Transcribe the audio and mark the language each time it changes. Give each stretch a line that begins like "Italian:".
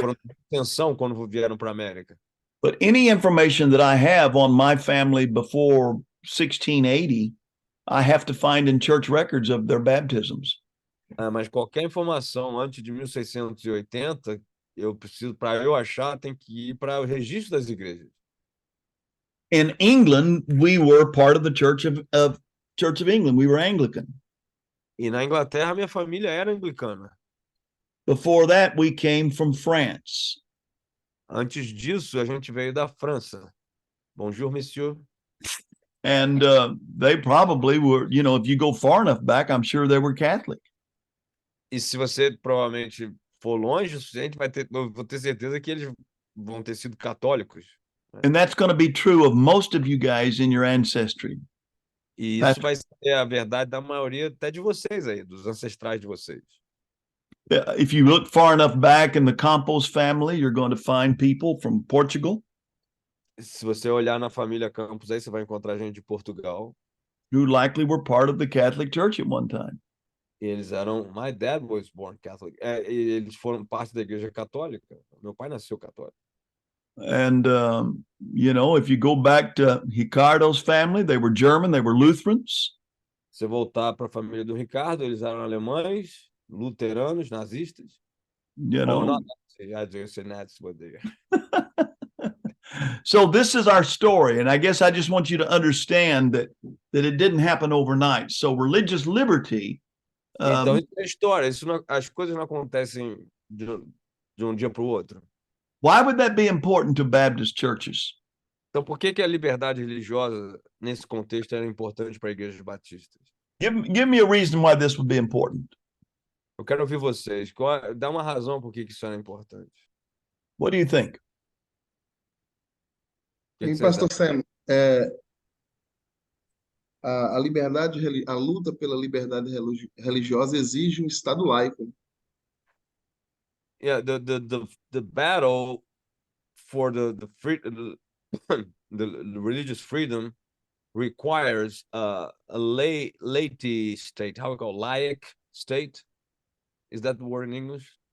Portuguese: foram de extensão quando vieram para a América.
English: But any information that I have on my family before 1680, I have to find in church records of their baptisms.
Portuguese: Mas qualquer informação antes de 1680, eu preciso, para eu achar, tem que ir para o registro das igrejas.
English: In England, we were part of the Church of England. We were Anglican.
Portuguese: E na Inglaterra, minha família era anglicana.
English: Before that, we came from France.
Portuguese: Antes disso, a gente veio da França.
French: Bonjour, monsieur.
English: And they probably were, you know, if you go far enough back, I'm sure they were Catholic.
Portuguese: E se você provavelmente for longe o suficiente, eu vou ter certeza que eles vão ter sido católicos.
English: And that's going to be true of most of you guys in your ancestry.
Portuguese: E isso vai ser a verdade da maioria até de vocês aí, dos ancestrais de vocês.
English: If you look far enough back in the Campos family, you're going to find people from Portugal.
Portuguese: Se você olhar na família Campos aí, você vai encontrar gente de Portugal.
English: Who likely were part of the Catholic Church at one time.
Portuguese: E eles eram.
English: My dad was born Catholic.
Portuguese: E eles foram parte da igreja católica. Meu pai nasceu católico.
English: And, you know, if you go back to Ricardo's family, they were German, they were Lutherans.
Portuguese: Se voltar para a família do Ricardo, eles eram alemães, luteranos, nazistas.
English: You know. Oh, not Nazi. I just said Nazi, but they... So this is our story, and I guess I just want you to understand that it didn't happen overnight. So religious liberty.
Portuguese: Então, isso é história. As coisas não acontecem de um dia para o outro.
English: Why would that be important to Baptist churches?
Portuguese: Então, por que a liberdade religiosa, nesse contexto, era importante para igrejas batistas?
English: Give me a reason why this would be important.
Portuguese: Eu quero ouvir vocês. Dá uma razão por que isso era importante.
English: What do you think?
Portuguese: E, Pastor Sam, a liberdade, a luta pela liberdade religiosa exige um Estado laico.
English: Yeah, the battle for the religious freedom requires a laity state. How we call laic state? Is that the word in English?